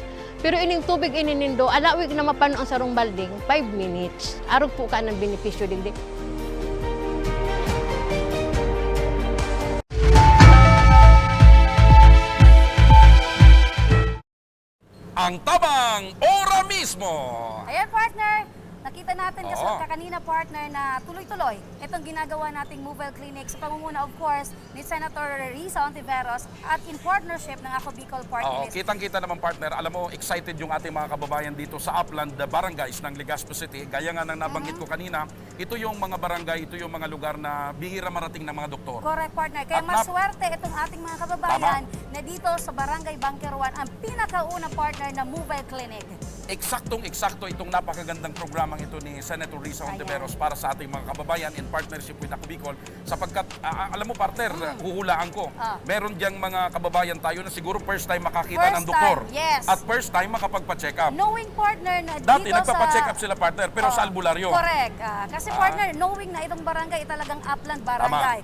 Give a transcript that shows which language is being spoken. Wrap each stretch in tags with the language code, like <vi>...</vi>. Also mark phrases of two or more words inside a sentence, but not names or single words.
<bik>Pero ining tubig ininindo, alawig na mapano ang sarong balding</bik> <en>5 minutes.</en> <bik>Arog po ka ng benepisyo digdi. Ang Tabang Ora Mismo.</bik> <tl>Ayan, partner. Nakita natin kasi Oo. kanina, partner, na tuloy-tuloy itong ginagawa nating mobile clinic sa pamumuna,</tl> <en>of course,</en> <tl>ni Senator Risa Hontiveros at</tl> <en>in partnership</en> <tl>ng Ako Bicol Oo, Partylist. kitang-kita naman partner. Alam mo, excited yung ating mga kababayan dito sa upland barangays ng Legazpi City. Gaya nga ng nabanggit ko kanina, ito yung mga barangay, ito yung mga lugar na bihira marating ng mga doktor. Correct, partner. Kaya At maswerte itong ating mga kababayan na dito sa Barangay BANQUEROHAN ang pinakauna partner na mobile clinic. Eksaktong-eksakto itong napakagandang programang ito ni Senator Risa Hontiveros para sa ating mga kababayan</tl> <en>in partnership with</en> <tl>Ako Bicol. Sapagkat, alam mo partner, huhulaan ko, meron diyang mga kababayan tayo na siguro</tl> <en>first time</en> <tl>makakita First ng doktor.</tl> <en>time, yes.</en> <tl>At</tl> <en>first time</en> <tl>makapagpa-check up. Knowing, partner, na Dati dito nagpapa-check sa... up sila partner, pero sa albularyo. Correct. Kasi partner, knowing na itong barangay talagang upland barangay.</tl>